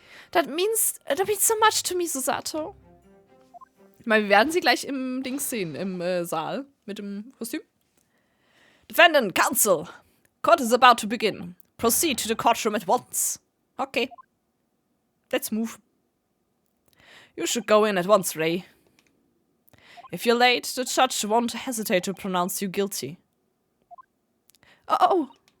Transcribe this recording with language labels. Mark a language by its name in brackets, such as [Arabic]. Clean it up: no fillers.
[English] That means so much to me, Susato. [German] Ich meine, wir werden sie gleich im Dings sehen, im Saal mit dem Kostüm. [English] Defendant, counsel. Court is about to begin. Proceed to the courtroom at once. Okay. Let's move. You should go in at once, Ray. If you're late, the judge won't hesitate to pronounce you guilty. Oh!